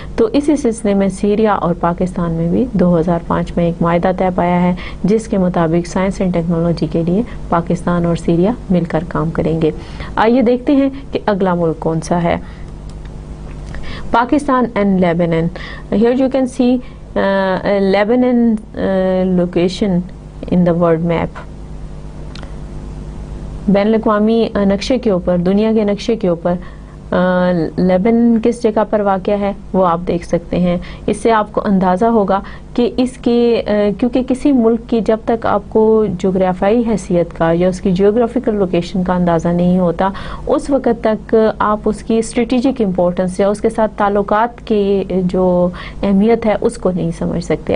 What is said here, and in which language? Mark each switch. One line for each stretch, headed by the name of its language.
Urdu: تو اسی سلسلے میں سیریا اور پاکستان میں بھی 2005 میں ایک معاہدہ طے پایا ہے, جس کے مطابق سائنس اینڈ ٹیکنالوجی کے لیے پاکستان اور سیریا مل کر کام کریں گے. آئیے دیکھتے ہیں کہ اگلا ملک کون سا ہے.
English: Pakistan and Lebanon. Here you can see Lebanon location in the world map.
Urdu: بین الاقوامی نقشے کے اوپر, دنیا کے نقشے کے اوپر لیبنان کس جگہ پر واقع ہے وہ آپ دیکھ سکتے ہیں. اس سے آپ کو اندازہ ہوگا کہ اس کے کیونکہ کسی ملک کی جب تک آپ کو جغرافیائی حیثیت کا یا اس کی جیوگرافیکل لوکیشن کا اندازہ نہیں ہوتا اس وقت تک آپ اس کی اسٹریٹجک امپورٹنس یا اس کے ساتھ تعلقات کی جو اہمیت ہے اس کو نہیں سمجھ سکتے.